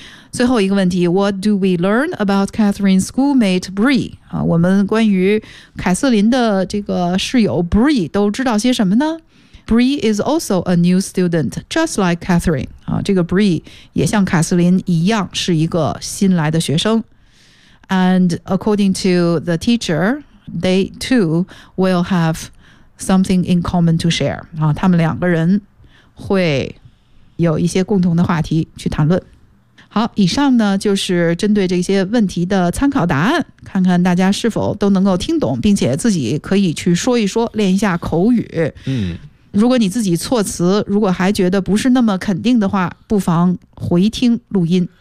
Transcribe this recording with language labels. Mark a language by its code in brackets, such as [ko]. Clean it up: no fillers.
[zh] 最后一个问题 [en] What do we learn about Catherine's schoolmate Bree? [zh] 我们关于凯瑟琳的这个室友 Bree 都知道些什么呢 ? [en] Bree is also a new student, just like Catherine. [zh] 这个 Bree 也像凯瑟琳一样是一个新来的学生。 [en] And according to the teacher, they too will have something in common to share. [zh] 他们两个人会有一些共同的话题去谈论。好，以上呢就是针对这些问题的参考答案，看看大家是否都能够听懂，并且自己可以去说一说，练一下口语。嗯，如果你自己措辞，如果还觉得不是那么肯定的话，不妨回听录音。